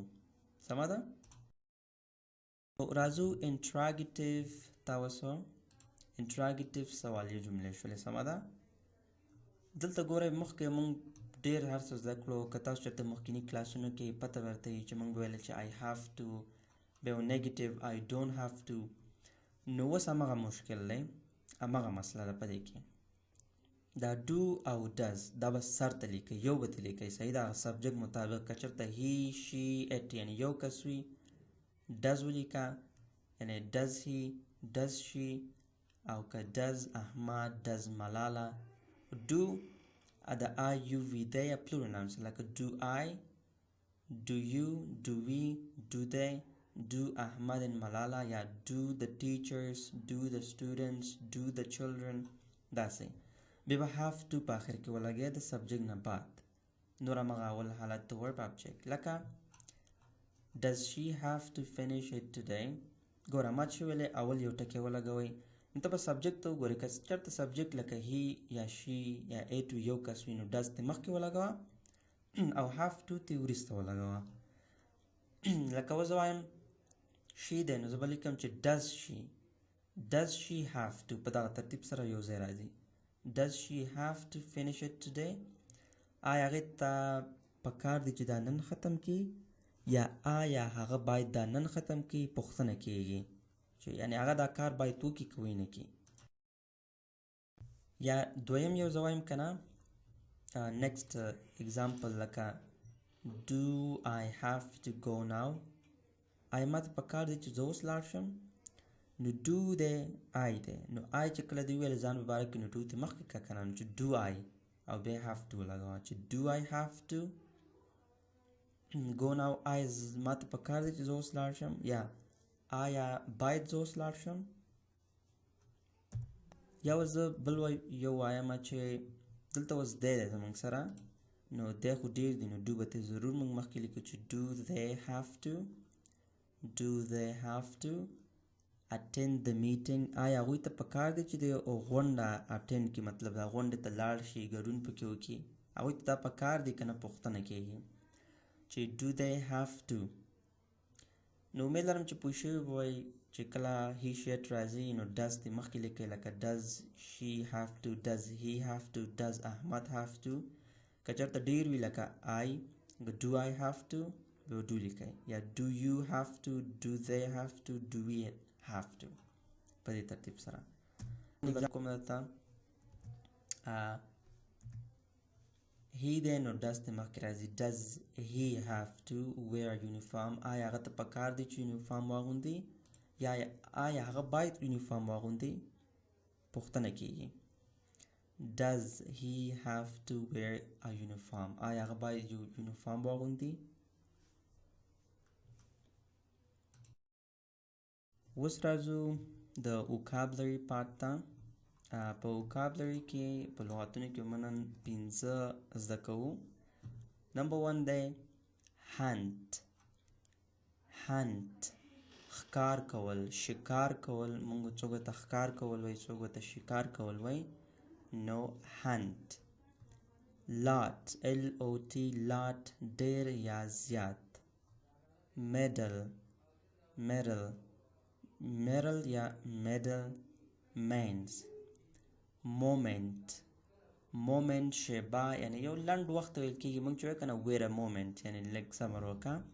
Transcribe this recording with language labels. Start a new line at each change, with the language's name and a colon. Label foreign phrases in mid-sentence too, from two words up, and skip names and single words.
Pashto: سمه ده. راځو انټراګیټیو ته اوسه انټراګیټیو سوالیه جملې شولې. سمه ده. دلته ګورئ مخکې موږ ډېر هر څه زده کړو که تاسو چېرته مخکیني کلاسونو کې پته ورته وي چې موږ ویل چې
English: I have to
Pashto: بیا یو نیګیټیو
English: I don't have to
Pashto: نو اوس همغه مشکل دی همغه مسله ده په دې کې دا do او does دا به سر ته لیکئ یو به ته لیکئ صحیح ده هغه سبجیکټ مطابق که چېرته
English: he she it
Pashto: یعنې یو کس وي does ولیکه یعنې
English: does he does she
Pashto: او که
English: does احمد does ملاله do
Pashto: د
English: I you we they
Pashto: یا
English: plural nouns
Pashto: لکه
English: do I do you do we do they do Ahmad and Malala
Pashto: یا
English: do the teachers do the students do the children
Pashto: داسې بیا به
English: have to
Pashto: په آخر کې ولګیا د سبجیکټ نه بعد نور همغه اول حالت د
English: verb object
Pashto: لکه
English: does she have to finish it today
Pashto: ګوره ما چې ویلې اول یو ټکی ولګوئ نو ته به سبجیکټ ته وګورې که چېرته سبجیکټ لکه he یا she یا it یو کس وي نو does ته مخکې ولګوه او
English: have to
Pashto: ته وروسته ولګوه. لکه اوس زه وایم she دی نو زه به لیکم چې
English: does she have to
Pashto: په دغه ترتیب سره یو ځای راځي
English: does she have to finish it today
Pashto: آیا هغې ته پکار دی چې دا نن ختم کړي یا آیا هغه باید دا نن ختم کړي پوښتنه کېږي چې یعنې هغه دا کار باید وکړي که ویې نه کړي. یا دویم یو زه وایم که نه
English: next example
Pashto: لکه
English: do I have to go now
Pashto: آیا ما ته پکار دی چې زه اوس لاړ شم نو do دی I دی نو I چې کله دی ویل ځان په باره کې نو do ته مخکې که که نه نو چې
English: do I
Pashto: او بیا
English: have to
Pashto: ولګوه چې
English: do I have to go now
Pashto: آیا ما ته پکار دی چې زه اوس لاړ شم یا آیا باید زه اوس لاړ شم. یا اوس زه بل یو وایم چې دلته اوس دی دی زموږ سره نو دی خو ډېر دی نو do به ته ضرور موږ مخکې لیکو چې
English: do they have to attend the meeting
Pashto: آیا هغوی ته پکار دی چې د غونډه اټینډ کړي مطلب دا غونډې ته لاړ شي ګډون پکې وکړي هغوی ته دا پکار دی که نه پوښتنه کېږي چې
English: do they have to
Pashto: نو امید لرم چې پوه شوي به وایي چې کله
English: he she it
Pashto: راځي نو does ته مخکې لیکئ لکه
English: does she have to does he have to does احمد have to
Pashto: که چېرته ډېر وي لکه
English: I do I have to
Pashto: بیا do لیکئ یا
English: do you have to do they have to do we have to
Pashto: په دې ترتیب سره کوم دلته he دی نو does ته مخکې راځي
English: does he have to wear uniform
Pashto: آیا هغه ته پکار دی چې یونیفارم واغوندي یا آیا هغه باید یونیفارم واغوندي پوښتنه کېږي.
English: does he have to wear a uniform
Pashto: آیا هغه باید یو یونیفارم واغوندي اوس راځو د
English: vocabulary part
Pashto: ته په vocabulary کې په لغاتونو کې موږ نن 5 زده کوو نمبر 1 دی hunt ښکار کول شکار کول موږ څوک ته ښکار کول وایي څوک ته شکار کول وایي نو
English: hunt lot LOT lot
Pashto: ډېر یا زیات
English: medal یا medal means moment
Pashto: شیبه یعنی یو لنډ وخت ویل کېږي موږ چې وایو که نه
English: wait a moment
Pashto: یعنی لږ صبر وکړه